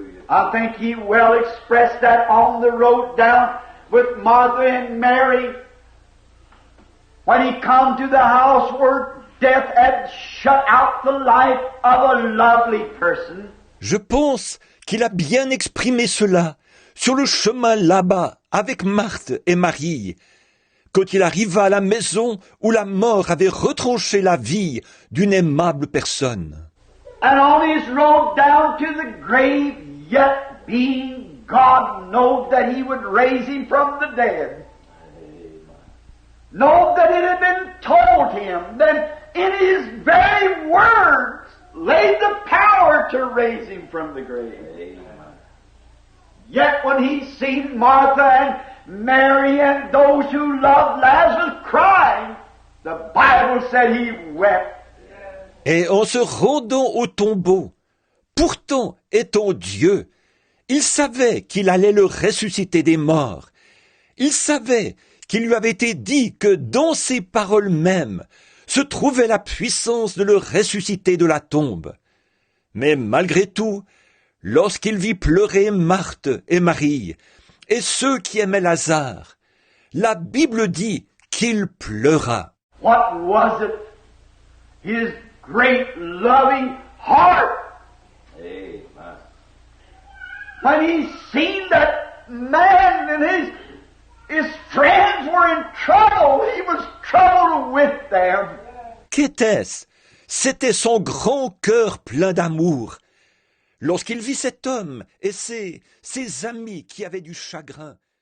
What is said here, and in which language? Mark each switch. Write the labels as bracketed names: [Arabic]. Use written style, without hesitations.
[English] I think he well expressed that on the road down with Martha and Mary when he come to the house where death had shut out the life of a lovely person. [French] Je pense qu'il a bien exprimé cela sur le chemin là-bas avec Marthe et Marie, quand il arriva à la maison où la mort avait retranché la vie d'une aimable personne. [English] And on his road down to the grave, yet being God knowed that he would raise him from the dead. Know that it had been told him that in his very words lay the power to raise him from the grave. Yet when he seen Martha and Mary and those who loved Lazarus crying, the Bible said he wept. [French] Et en se rendant au tombeau, pourtant étant Dieu, il savait qu'il allait le ressusciter des morts. Il savait qu'il lui avait été dit que dans ces paroles mêmes se trouvait la puissance de le ressusciter de la tombe. Mais malgré tout, lorsqu'il vit pleurer Marthe et Marie, et ceux qui aimaient Lazare, la Bible dit qu'il pleura. [English] What was it? His great loving heart. Amen. When he seen that man and his friends were in trouble, he was troubled with them. [French] Qu'était-ce? C'était son grand cœur plein d'amour. Lorsqu'il vit cet homme et ses amis qui avaient du chagrin,